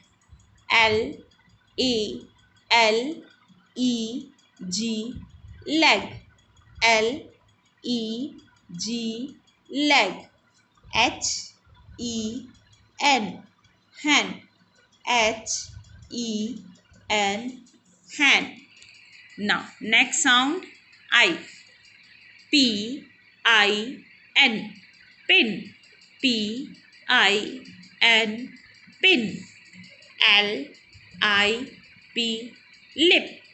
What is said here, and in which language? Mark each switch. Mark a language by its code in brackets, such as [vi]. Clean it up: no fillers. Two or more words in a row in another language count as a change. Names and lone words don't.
[en] LEG leg. LEG leg. HEN hen. HEN hen. Now next sound, I. PIN pin. PIN pin. LIP lip.